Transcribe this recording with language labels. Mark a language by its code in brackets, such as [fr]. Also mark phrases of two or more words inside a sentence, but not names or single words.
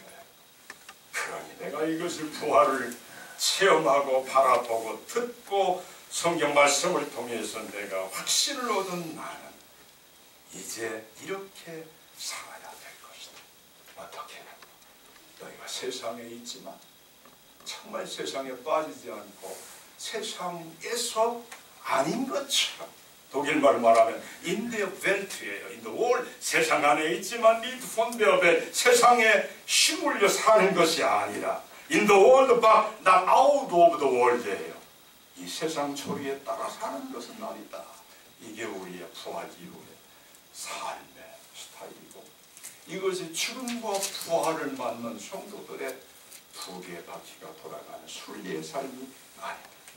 [ko] 그러니 내가 이것을 부활을 체험하고 바라보고 듣고 성경 말씀을 통해서 내가 확신을 얻은 나는 이제 이렇게 살아야 될 것이다. 어떻게? 너희가 세상에 있지만 정말 세상에 빠지지 않고 세상에서 아닌 것처럼, 독일말로 말하면 [en] in the welt [ko] 예요. [en] in the world, [ko] 세상 안에 있지만 [de] nicht von der Welt, [ko] 세상에 휘물려 사는 것이 아니라 [en] In the world but not out of the world [ko] 이에요. 이 세상 소리에 따라 사는 것은 아니다. 이게 우리의 부활 이후의 삶의 스타일이고, 이것이 죽음과 부활을 맞는 성도들의 두 개의 바퀴가 돌아가는 순리의 삶이 아닙니다.